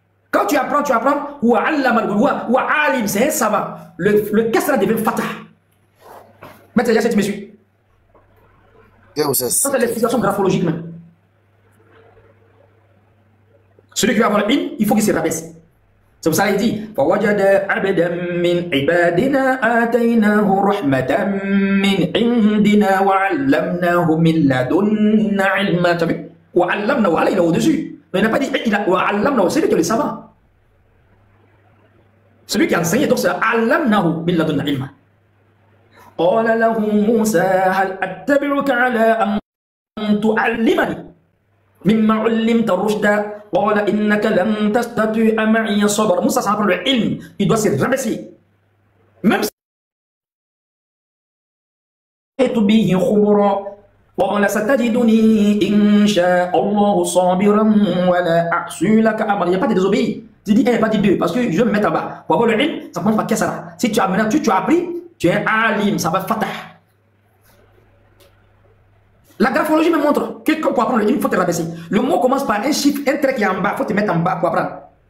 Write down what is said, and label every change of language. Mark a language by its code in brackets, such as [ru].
[fr] Quand tu apprends, wa alim, c'est un savant. Le kasra devient fatah. Maintenant, il y a cette monsieur. Ça, c'est l'explication graphologique même. Celui qui va avoir l'ilm, il faut qu'il se rabaisse. C'est pour ça qu'il dit [ar] فَوَجَدَ عَبْدًا مِنْ عِبَادِنَا آتَيْنَاهُ رَحْمَةً مِنْ عِنْدِنَا وَعَلَّمْنَاهُ مِنْ لَدُنَّا عِلْمًا. [fr] Tu as vu? [ar] وَعَلَّمْنَاهُ, [fr] Allah il est au-dessus. Mais il n'a pas dit وَعَلَّمْنَاهُ, c'est lui qui est le savant. Celui qui a enseigné, donc c'est [ar] عَلَّمْنَاهُ مِنْ لَدُنَّا عِلْمًا. قَالَ لَهُ مُوسَى هَلْ أَتَّبِعُكَ عَلَىٰ أَنْ تُعَلِّمَنِي مِمَّا عُلِّمْتَ رُشْدًا قال إنك لن تستطيع معي صبرا. [fr] Moussa, ça apprend le ilm, il doit se rabaisser. Même si [ar] به خبرا قال ستجدني إن شاء الله صابرا ولا أعصي لك أمرا. [fr] Il n'y a pas de désobéir. Tu dis un, pas de deux, parce que je vais me mettre en bas. Pour avoir le ilm, ça commence par kasara. Si tu as maintenant, tu as appris, tu es un alim, ça va fatah. La graphologie me montre que pour apprendre le ilm, il faut te rabaisser. Le mot commence par un chiffre, un trait qui est en bas, il faut te mettre en bas pour apprendre.